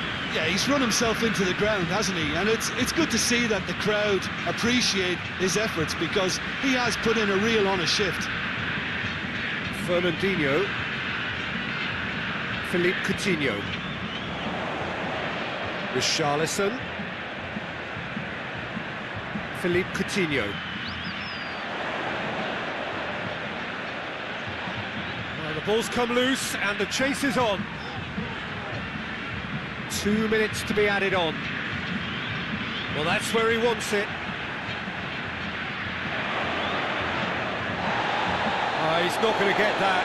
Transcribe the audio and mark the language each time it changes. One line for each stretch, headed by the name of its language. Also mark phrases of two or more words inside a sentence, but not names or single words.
English: Yeah, he's run himself into the ground, hasn't he? And it's good to see that the crowd appreciate his efforts, because he has put in a real honest shift. Fernandinho. Philippe Coutinho. Richarlison. Philippe Coutinho. The ball's come loose and the chase is on. 2 minutes to be added on. Well, that's where he wants it. He's not going to get that.